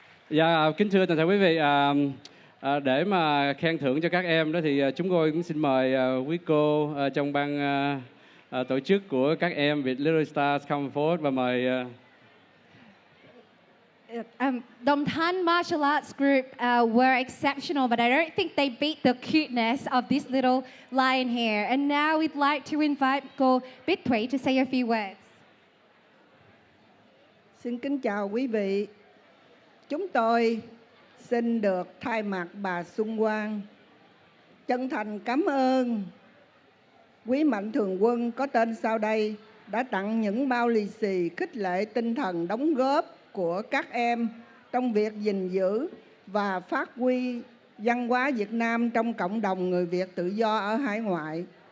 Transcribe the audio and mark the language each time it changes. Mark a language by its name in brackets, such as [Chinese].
[Vietnamese] Dạ, kính thưa toàn thể quý vị, để mà khen thưởng cho các em đó thì chúng tôi cũng xin mời quý cô trong ban tổ chức của các em Việt Little Stars [English] come forward [Vietnamese] và mời [English] Đồng Thanh martial arts group were exceptional, but I don't think they beat the cuteness of this little lion here. And now we'd like to invite cô Bích Thủy to say a few words. [Vietnamese] Xin kính chào quý vị. Chúng tôi xin được thay mặt bà Xuân Quang chân thành cảm ơn quý mạnh thường quân có tên sau đây đã tặng những bao lì xì khích lệ tinh thần đóng góp của các em trong việc gìn giữ và phát huy văn hóa Việt Nam trong cộng đồng người Việt tự do ở hải ngoại.